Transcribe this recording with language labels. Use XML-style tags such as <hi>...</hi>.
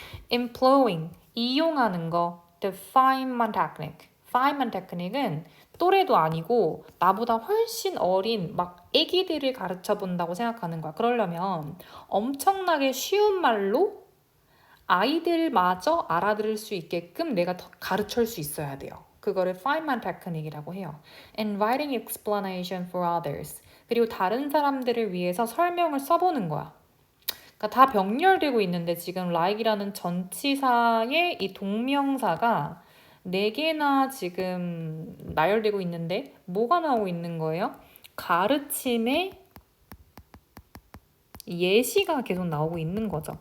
<ko>Employing, 이용하는 거. The Feynman technique, Feynman technique은 또래도 아니고 나보다 훨씬 어린 막 애기들을 가르쳐 본다고 생각하는 거야. 그러려면 엄청나게 쉬운 말로 아이들마저 알아들을 수 있게끔 내가 더 가르칠 수 있어야 돼요. 그거를 Feynman technique이라고 해요.</ko> <en>And writing explanation for others.</en> <ko>그리고 다른 사람들을 위해서 설명을 써보는 거야. 그러니까 다 병렬되고 있는데 지금 like이라는 전치사의 이 동명사가 4개나 지금 나열되고 있는데 뭐가 나오고 있는 거예요? 가르침의 예시가 계속 나오고 있는 거죠.</ko>